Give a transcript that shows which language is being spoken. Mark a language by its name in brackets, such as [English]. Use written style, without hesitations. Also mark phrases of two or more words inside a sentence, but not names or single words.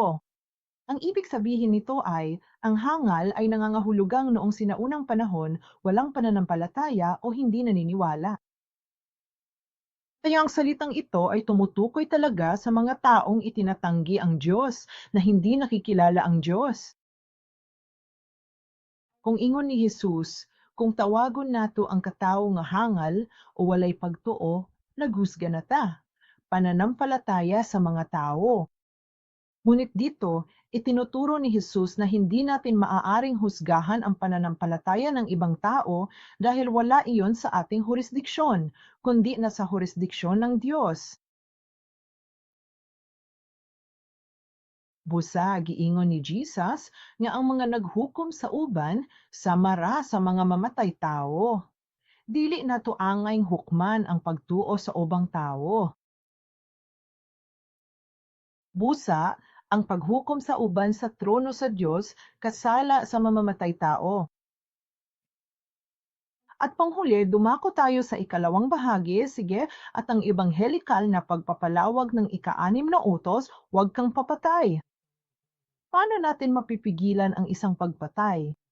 [Filipino] Ang ibig sabihin nito ay, ang hangal ay nangangahulugang noong sinaunang panahon, walang pananampalataya o hindi naniniwala. Kaya ang salitang ito ay tumutukoy talaga sa mga taong itinatanggi ang Diyos na hindi nakikilala ang Diyos. [Cebuano] Kung ingon ni Jesus, kung tawagon nato ang katawo nga hangal o walay pagtuo, naghusga na ta. [Filipino] Pananampalataya sa mga tao. Ngunit dito, itinuturo ni Jesus na hindi natin maaaring husgahan ang pananampalataya ng ibang tao dahil wala iyon sa ating jurisdiksyon, kundi nasa jurisdiksyon ng Diyos. [Cebuano] Busa giingon ni Jesus nga ang mga naghukom sa uban samara sa mga mamatay tao. Dili nato angay hukman ang pagtuo sa ubang tao. Busa, ang paghukom sa uban sa trono sa Diyos kasala sa mamamatay tao. [Filipino] At panghuli, dumako tayo sa ikalawang bahagi, sige, at ang ebanghelikal na pagpapalawag ng ika-6 na utos, huwag kang papatay. Paano natin mapipigilan ang isang pagpatay?